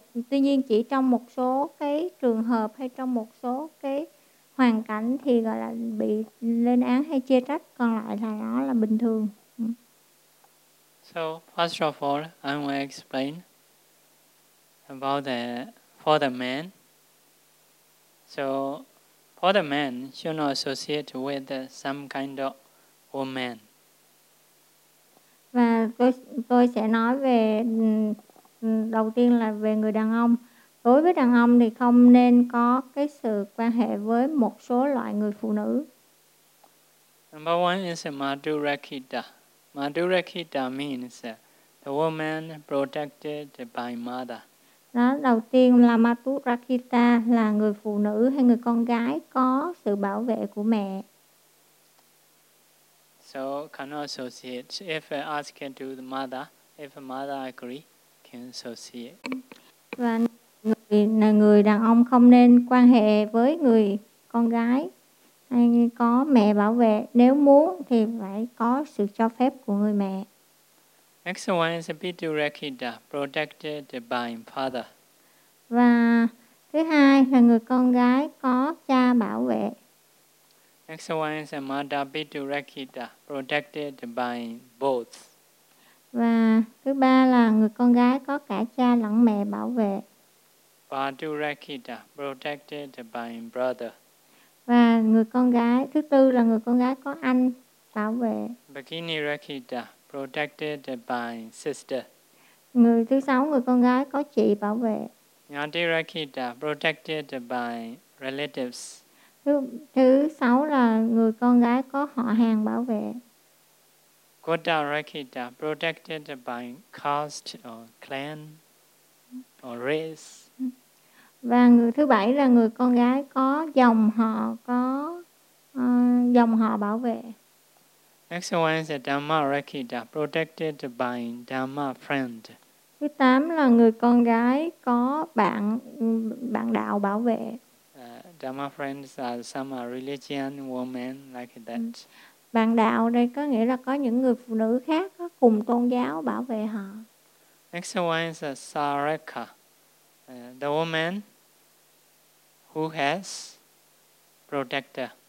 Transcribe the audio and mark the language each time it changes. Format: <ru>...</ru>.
<vi>Tuy nhiên chỉ trong một số cái trường hợp hay trong một số cái hoàn cảnh thì gọi là bị lên án hay chê trách, còn lại là nó là bình thường.</vi> <en>So first of all, I will explain about for the man. So for the man, should not associate with some kind of woman.</en> <vi>Và tôi sẽ nói về đầu tiên là về người đàn ông. Đối với đàn ông thì không nên có cái sự quan hệ với một số loại người phụ nữ.</vi> <en>Number one is Madhurakita. Madhurakita means the woman protected by mother.</en> <vi>Đó, đầu tiên là Madhurakita là người phụ nữ hay người con gái có sự bảo vệ của mẹ.</vi> <en>So cannot associate. If asked to the mother, if mother agree, can associate.</en> <vi>Và người đàn ông không nên quan hệ với người con gái hay có mẹ bảo vệ. Nếu muốn thì phải có sự cho phép của người mẹ.</vi> <en>Next one is Pitu-rakita, protected by father.</en> <vi>Và thứ hai là người con gái có cha bảo vệ.</vi> <en>Next one is Mata-pitu-rakita, protected by both.</en> <vi>Và thứ ba là người con gái có cả cha lẫn mẹ bảo vệ.</vi> <en>Madhurakita, protected by brother.</en> <vi>Và người con gái, thứ tư là người con gái có anh bảo vệ.</vi> <en>Bikinirakita, protected by sister.</en> <vi>Người thứ sáu, người con gái có chị bảo vệ.</vi> <en>Nyatirakita, protected by relatives.</en> <vi>Thứ sáu là người con gái có họ hàng bảo vệ.</vi> <en>Kodarakita, protected by caste or clan or race.</en> <vi>Và người thứ bảy là người con gái có dòng họ, có dòng họ bảo vệ.</vi> <en>Next one is Dhamma Rakita, protected by Dhamma friend.</en> <vi>Thứ tám là người con gái có bạn đạo bảo vệ.</vi> <en>Dhamma friends are some religious women like that.</en> <vi>Bạn đạo đây có nghĩa là có những người phụ nữ khác có cùng tôn giáo bảo vệ họ.</vi> <en>Next one is Saraka. The woman who has protector.</en>